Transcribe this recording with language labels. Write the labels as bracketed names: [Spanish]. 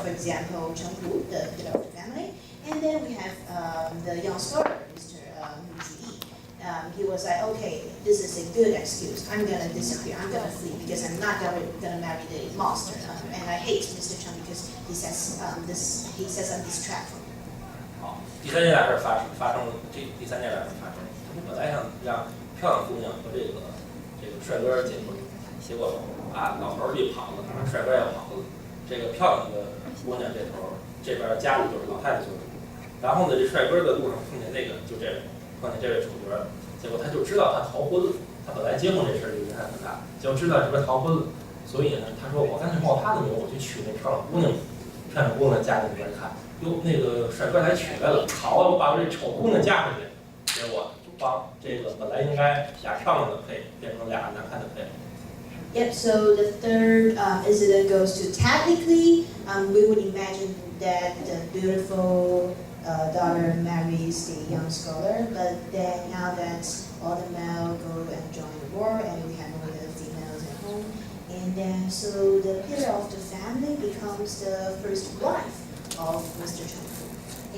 [English] For example, Chen Hu, the family, and then we have the young scholar, Mr. Hu Ji. He was like, okay, this is a good excuse. I'm gonna disappear. I'm gonna flee because I'm not gonna marry the monster. And I hate Mr. Chen because he sets up this trap for me. [Chinese] 好，第三件大事发生了，第三件大事发生了。他本来想让漂亮姑娘和这个帅哥结婚，结果老头儿一跑了，帅哥也跑了，这个漂亮的姑娘这头这边家里就是老太太做主，然后呢，这帅哥在路上碰见那个碰见这位主角，结果他就知道他逃婚了。他本来结婚这事儿就影响很大，结果知道这边逃婚了，所以呢，他说我干脆冒他的名，我去娶那漂亮姑娘。漂亮姑娘嫁进这边看，哟，那个帅哥来娶来了，好啊，我把我这丑姑娘嫁回去，结果就帮这个本来应该俩漂亮的配，变成俩难看的配。 [English] Yep, so the third incident goes to technically, we would imagine that the beautiful daughter marries the young scholar, but then now that all the male go and join the war and we have only the females at home, and then so the pillar of the family becomes the first wife of Mr. Chen Fu.